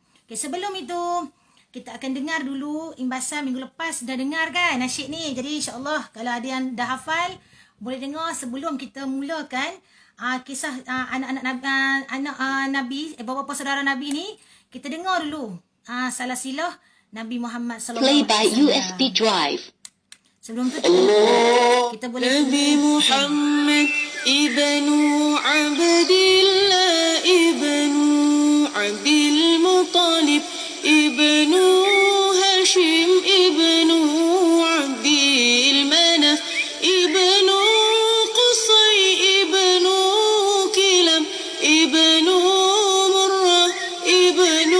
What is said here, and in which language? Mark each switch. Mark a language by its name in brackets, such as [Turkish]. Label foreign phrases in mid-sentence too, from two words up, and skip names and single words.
[Malay] Okay, sebelum itu kita akan dengar dulu imbasan minggu lepas. Dah dengar kan nasyid ni? Jadi [Arabic] إن شاء الله [Malay] kalau ada yang dah hafal boleh dengar sebelum kita mulakan kisah anak-anak Nabi, bapa saudara Nabi ni. Kita dengar dulu salah silah Nabi Muhammad [Arabic] صلى الله عليه وسلم. [English] Play by USB drive. [Malay] Sebelum tu kita boleh Nabi Muhammad ibnu Abdillah ibnu Abdul Muttalib ibnu Hashim ibnu Abdil Manaf ibnu Qusay ibnu Kilab ibnu Murrah ibnu